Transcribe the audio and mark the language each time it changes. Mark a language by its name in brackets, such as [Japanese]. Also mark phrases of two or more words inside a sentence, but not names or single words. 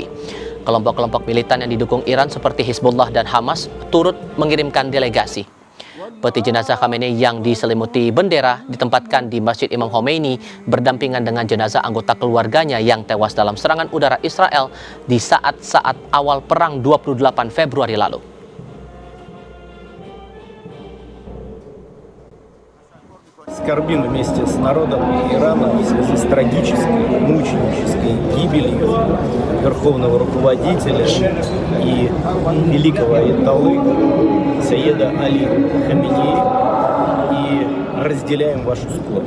[Indonesian] Kelompok-kelompok militan yang didukung Iran seperti Hizbullah dan Hamas turut mengirimkan delegasi. Peti jenazah Khamenei yang diselimuti bendera ditempatkan di Masjid Imam Khomeini berdampingan dengan jenazah anggota keluarganya yang tewas dalam serangan udara Israel di saat-saat awal perang 28 Februari lalu. [Russian] Скорбим вместе с народом Ирана в связи с трагической, мученической гибелью верховного руководителя и великого аятоллы Саеда Али Хаменеи и разделяем вашу скорбь.